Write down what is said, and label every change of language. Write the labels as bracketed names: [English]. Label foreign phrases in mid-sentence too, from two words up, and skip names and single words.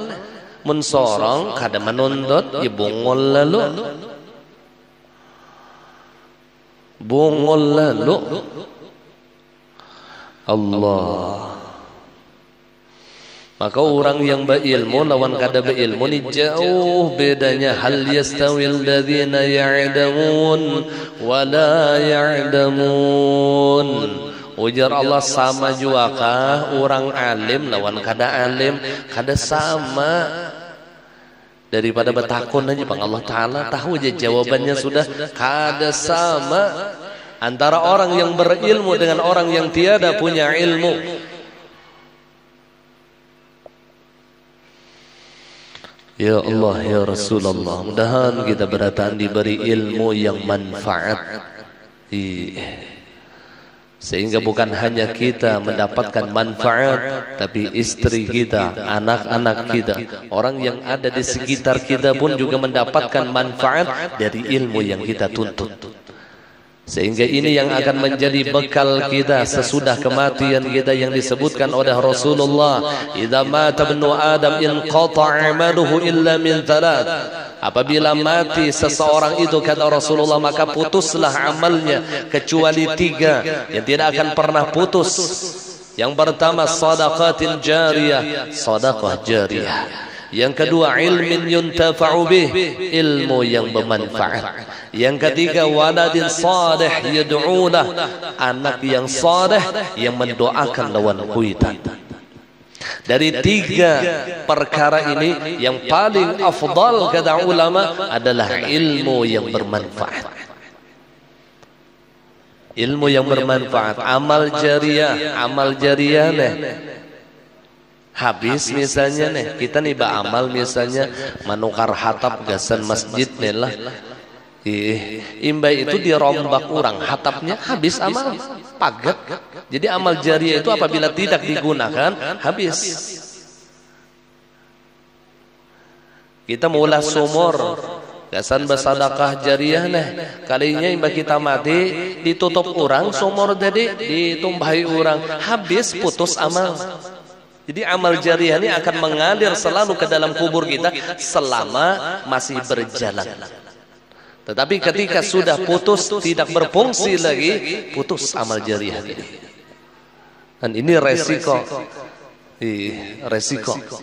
[Banjar] Mensorong kada menuntut, ya bungol lalu. Bungol lalu. Allah. Maka orang yang berilmu lawan kada berilmu ni jauh bedanya. [Arabic] هل يستوي الذين يعلمون و لا يعلمون. [Banjar] Ujar Allah, sama juga kah orang alim lawan kada alim? Kada sama. Daripada bertakun aja bang Allah Ta'ala tahu aja jawabannya sudah. Kada sama [Indonesian] antara orang yang berilmu dengan orang yang tiada punya ilmu. [Arabic] يا الله يا رسول الله, [Indonesian] mudahan kita berdatang diberi ilmu yang manfaat. Sehingga bukan hanya kita mendapatkan manfaat, tapi istri kita, anak-anak kita, orang yang ada di sekitar kita pun juga mendapatkan manfaat dari ilmu yang kita tuntut. Sehingga ini yang akan menjadi bekal kita sesudah kematian kita yang disebutkan oleh Rasulullah, [Arabic] إذا مات ابن آدم انقطع عمله إلا من ثلاث. [Indonesian] Apabila mati seseorang itu, kata Rasulullah, maka putuslah amalnya kecuali 3 yang tidak akan pernah putus. Yang pertama [Arabic] صدقة جارية, [Indonesian] sedekah jariyah. Yang kedua [Arabic] علم ينتفع به, [Indonesian] ilmu yang bermanfaat. Yang ketiga [Arabic] ولد صالح يدعو له, [Indonesian] anak yang saleh yang mendoakan [Banjar] lawan kuitan. [Indonesian] Dari 3 perkara ini yang paling afdal kata ulama adalah ilmu yang bermanfaat. Ilmu yang bermanfaat, amal jariyah nih. [Banjar] Habis misalnya nih, kita nih beramal misalnya menukar hatap gasan masjid nih lah. Imbai itu dirombak orang, hatapnya habis amal, pagat. [Indonesian] Jadi amal jariah itu apabila tidak digunakan, habis. [Banjar] Kita mulai sumur, gasan bersadakah jariah nih. Kalinya imbai kita mati, ditutup orang, sumur jadi ditumbahi orang, habis putus amal. [Indonesian] Jadi amal jariah ini akan mengalir selalu ke dalam kubur kita selama masih berjalan. Tetapi ketika sudah putus, tidak berfungsi lagi, putus amal jariah ini. Dan ini resiko. Resiko.